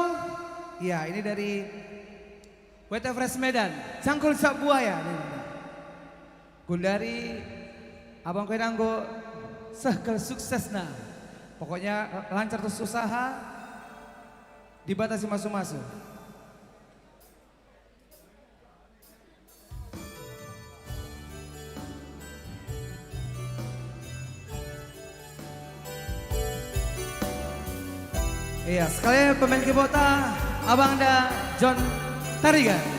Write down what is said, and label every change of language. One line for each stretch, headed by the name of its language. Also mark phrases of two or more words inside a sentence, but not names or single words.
Indonesian: Ya, ini dari WT Fresh Medan, Cangkul Sak Buaya.
Batak Karo: Gundari Abang Kwenanggo sehkel suksesna.
Indonesian: Pokoknya lancar terus usaha, dibatasi masuk-masuk. Iya, sekalian pemain kibota, Abang da John Tarigan.